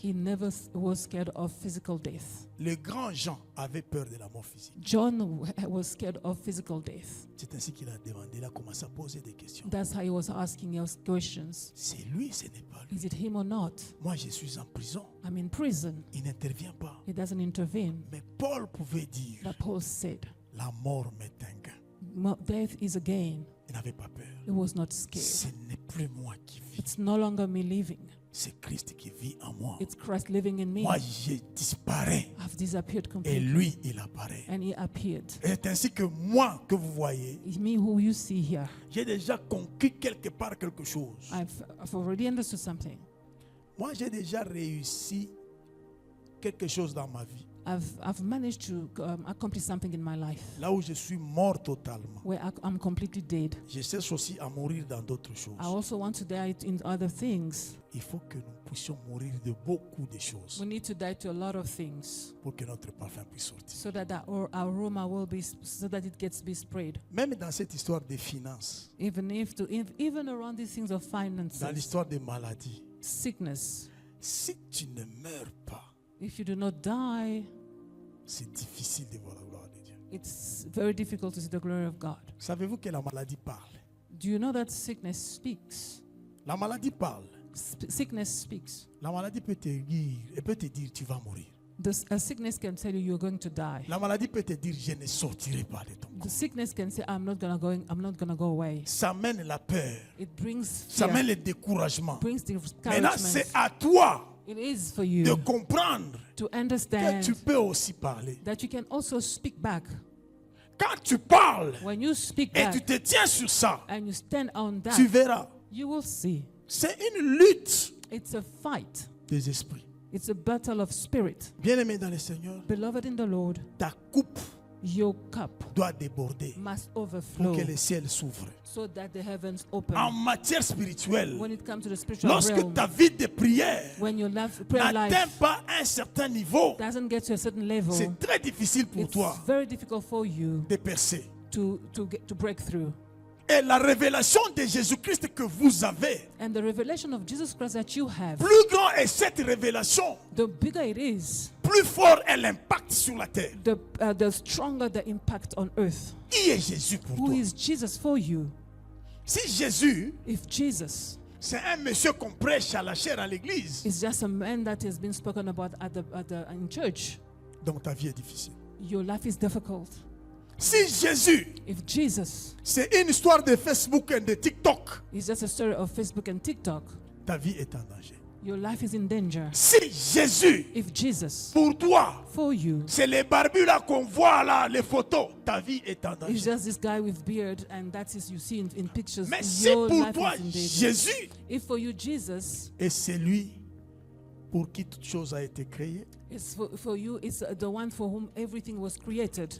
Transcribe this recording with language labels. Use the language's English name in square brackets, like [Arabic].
[English] he never was scared of physical death. [French] Le grand Jean avait peur de la mort physique. [English] John was scared of physical death. [French] C'est ainsi qu'il a demandé, il a commencé à poser des questions. [English] That's how he was asking us questions. [French] C'est lui, ce n'est pas lui. [English] Is it him or not? [French] Moi, je suis en prison. [English] I'm in prison. [French] Il n'intervient pas. [English] He doesn't intervene. [French] Mais Paul pouvait dire, [English] But Paul said, [French] la mort m'est un gain. [English] death is a gain. [French] Il n'avait pas peur. [English] He was not scared. [French] Ce n'est plus moi qui vis. [English] It's no longer me living. [French] C'est Christ qui vit en moi. [English] It's Christ living in me. [French] Moi, je disparais. [English] I've disappeared [French] Et [English] completely. [French] lui, il apparaît. [English] And he appeared. [French] Et c'est ainsi que moi, que vous voyez, [English] Me who you see here, [French] j'ai déjà conquis quelque part quelque chose. [English] I've already understood something. [French] Moi, j'ai déjà réussi quelque chose dans ma vie. [English] I've managed to accomplish something in my life [French] Là où je suis mort totalement. [English] where I'm completely dead. [French] Je cherche aussi à mourir dans d'autres choses. [English] I also want to die in other things. [French] Il faut que nous puissions mourir de beaucoup de choses [English] We need to die to a lot of things [French] pour que notre parfum puisse sortir. [English] so that our aroma will be, so that it gets be spread. [French] Même dans cette histoire des finances, [English] Even around these things of [French] dans [English] finances, [French] l'histoire des maladies, [English] sickness, [French] si tu ne meurs pas, [English] if you do not die, [French] c'est difficile de voir la gloire de Dieu. [English] it's very difficult to see the glory of God. [French] Savez-vous que la maladie parle? [English] Do you know that sickness speaks? [French] La maladie parle. [English] Sickness speaks. [French] La maladie peut te dire, elle peut te dire tu vas mourir. [English] A sickness can tell you you're going to die. [French] La maladie peut te dire je ne sortirai pas de ton [English] The [French] corps. [English] sickness can say I'm not gonna go away. [French] Ça mène la peur, [English] It brings [French] ça [English] fear, [French] mène le découragement. [English] brings [French] Maintenant, c'est [English] discouragement. [French] à toi [English] It is for [French] de [English] you [French] comprendre [English] to [French] que [English] understand [French] tu peux aussi parler. [English] that you can also speak back. [French] Quand tu parles [English] When you speak [French] et [English] back [French] tu te tiens sur ça, [English] and you stand on [French] tu [English] that, [French] verras. [English] you will see. [French] C'est une lutte [English] It's a fight. [French] des esprits. [English] It's a battle of spirit. [French] Bien-aimé dans le Seigneur, [English] Beloved in the Lord, [French] ta coupe [English] your cup [French] doit déborder [English] must [French] pour [English] overflow [French] que le ciel s'ouvre. [English] so that the heavens open. [French] En matière spirituelle, [English] When it comes to the spiritual [French] lorsque [English] realm, [French] ta vie de prière [English] when your prayer [French] n'atteint [English] life [French] pas un certain niveau, [English] doesn't get to a certain level, [French] c'est très difficile pour [English] it's [French] toi [English] very difficult for you [French] de percer. [English] to break through. [French] Et la révélation de Jésus-Christ que vous avez, [English] And the revelation of Jesus Christ that you have, [French] plus grand est cette révélation, [English] the bigger it is, [French] plus fort est l'impact sur la terre. [English] the stronger the impact on earth. [French] Qui est Jésus pour [English] Who [French] toi? [English] is Jesus for you? [French] Si Jésus, [English] If Jesus [French] c'est un monsieur qu'on prêche à la chair à l'église, [English] is just a man that has been spoken about in church, [French] donc ta vie est difficile. [English] your life is difficult. [French] Si Jésus, [English] If Jesus [French] c'est une histoire de Facebook et de TikTok, [English] is just a story of Facebook and TikTok, [French] ta vie est en danger. [English] your life is in danger. [French] Si Jésus, [English] If Jesus [French] pour toi, [English] for you [French] c'est les barbus là qu'on voit là, les photos, ta vie est en [English] is [French] danger. [English] just this guy with beard and that is you see in pictures, [French] Mais si [English] your [French] pour [English] life [French] toi, [English] is in danger. [French] Jésus [English] If for you Jesus [French] est celui pour qui toute chose a été créée, [English] is for you is the one for whom everything was created,